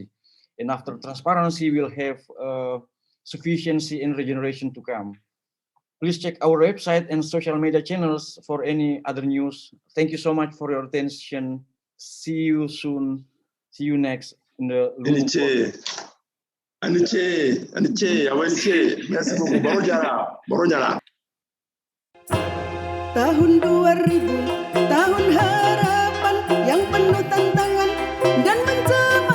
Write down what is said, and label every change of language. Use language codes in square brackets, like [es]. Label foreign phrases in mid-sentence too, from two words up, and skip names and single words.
[en] And after transparency, we'll have sufficiency and regeneration to come. Please check our website and social media channels for any other news. Thank you so much for your attention. See you soon. See you next in the Lumbung Calling. [fr] Merci beaucoup. [id] Baru nyala. Tahun 2000, tahun harapan yang penuh tantangan dan mencari